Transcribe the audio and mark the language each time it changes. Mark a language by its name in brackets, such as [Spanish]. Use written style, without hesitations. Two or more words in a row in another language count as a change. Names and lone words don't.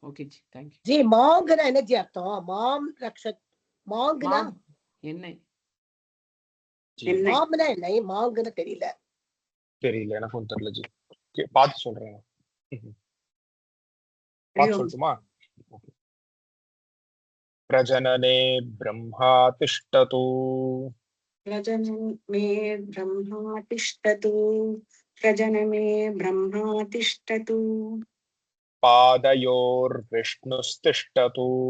[English] okay ji thank you. [Tamil] ஜி மாங்குனா என்ன ஜி அர்த்தம்? [Sanskrit] माम् रक्षत् [Tamil] மாங்குனா என்ன மாம்னா என்ன? மாங்குன்னு தெரியல. தெரியல, எனக்கும் தெரியல ஜி. பார்த்து சொல்றேன். பார்த்து சொல்லட்டுமா? [Sanskrit] प्रजनने ब्रह्मा तिष्ठतु प्रजनमे ब्रह्मा तिष्ठतु प्रजनमे ब्रह्मा तिष्ठतु पादयोर्विष्णुस्तिष्ठतु